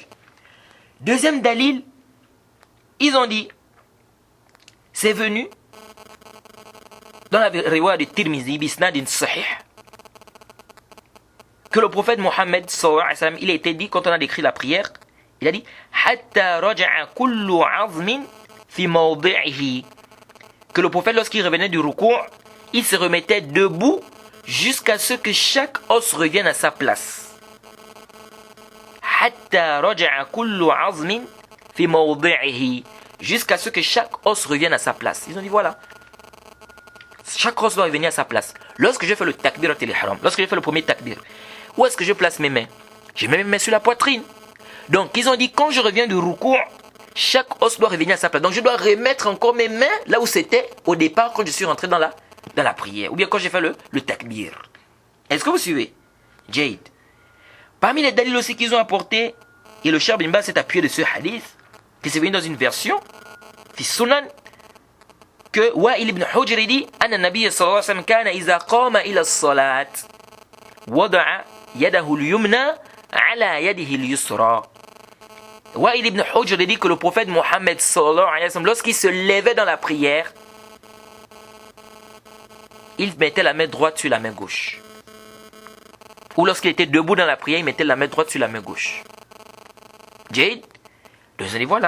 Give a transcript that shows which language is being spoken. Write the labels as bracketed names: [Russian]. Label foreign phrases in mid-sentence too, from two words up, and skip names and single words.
[French] Deuxième dalil, ils ont dit, c'est venu dans la riwaya de Tirmizi, [Arabic] بإسناد صحيح, [French] que le prophète Mohammed [Arabic] صلى الله عليه وسلم, [French] il a été dit quand on a décrit la prière, il a dit [Arabic] حتى رجع كل عظم في موضعه, [French] que le prophète, lorsqu'il revenait du ruku', il se remettait debout jusqu'à ce que chaque os revienne à sa place. [Arabic] حتى رجع كل عظم في موضعه, [French] jusqu'à ce que chaque os revienne à sa place. Ils ont dit voilà, chaque os doit revenir à sa place. Lorsque je fais le [Arabic] تكبير الإحرام, [French] lorsque je fais le premier takbir, où est-ce que je place mes mains? Je mets mes mains sur la poitrine. Donc ils ont dit quand je reviens du ruku', chaque os doit revenir à sa place. Donc je dois remettre encore mes mains là où c'était au départ quand je suis rentré dans la prière. Ou bien quand j'ai fait le takbir. Est-ce que vous suivez? Jade. Parmi les dalils aussi qu'ils ont apportés, et le Cheikh Bin Baz s'est appuyé de ce hadith, qui s'est venu dans une version, [Arabic] في سنن, que Wa'il ibn Hujr dit, أن النبي صلى الله عليه وسلم كان إذا قام إلى الصلاة، وضع يده اليمنى على يده اليسرى. [French] Wa'il ibn Hujr dit que le prophète Mohammed [Arabic] صلى الله عليه وسلم, [French] lorsqu'il se levait dans la prière, il mettait la main droite sur la main gauche. Ou lorsqu'il était debout dans la prière, il mettait la main droite sur la main gauche. Jade, donc vous voilà.